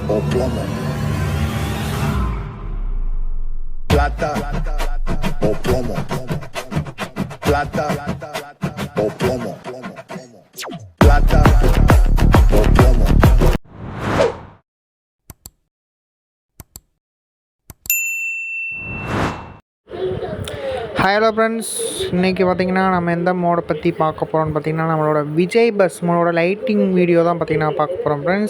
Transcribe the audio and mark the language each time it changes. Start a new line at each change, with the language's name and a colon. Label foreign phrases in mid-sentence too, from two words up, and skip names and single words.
Spanish: plomo. Plata o plomo. Plata o plomo. Plata o plomo.
English: Hello friends,
Tamil: இன்றைக்கி பார்த்திங்கன்னா நம்ம எந்த மோடை பற்றி பார்க்க போகிறோம்னு பார்த்திங்கன்னா நம்மளோட விஜய் பஸ் மோடோட
English: lighting video
Tamil: தான் பார்த்திங்கன்னா பார்க்க போகிறோம் ஃப்ரெண்ட்ஸ்.